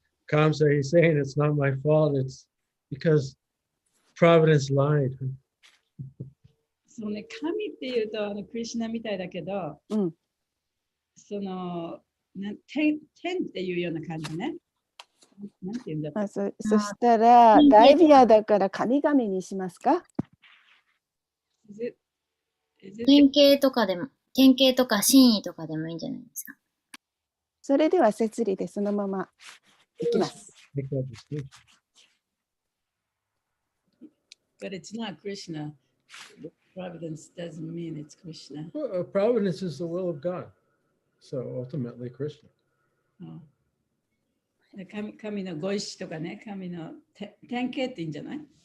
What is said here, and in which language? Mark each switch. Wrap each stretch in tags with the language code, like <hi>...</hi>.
<en>Kamsa, he's saying it's not my fault. It's because Providence lied.</en> <ja>そうね、神っていうとクリシュナみたいだけど、その天っていうような感じね。なんていうんだろう。そしたら、ダイビアだから神々にしますか？典型とか真意とかでもいいんじゃないですか。それでは摂理でそのままいきます。</ja> <en>But it's not Krishna. Providence doesn't mean it's Krishna. Well, providence is the will of God. So ultimately Krishna.</en> <ja>神のご意志とかね、神の典型っていいんじゃない？</ja>